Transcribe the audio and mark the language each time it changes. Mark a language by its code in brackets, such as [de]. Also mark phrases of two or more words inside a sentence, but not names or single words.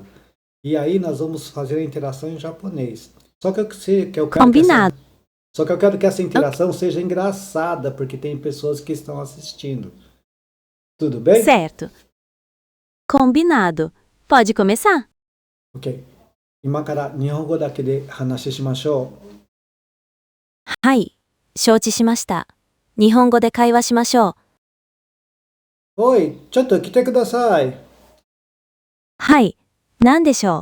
[pt] E aí nós vamos fazer a interação em japonês. Só que eu quero Combinado. só que eu quero que essa interação seja engraçada, porque tem pessoas que estão assistindo. Tudo bem? Certo. Combinado. Pode começar. Ok. [ja] 今から日本語だけで話しましょはい。承知しました。日本語で会話しましょう。う。おい、ちょっと来てください。はい。何でしょ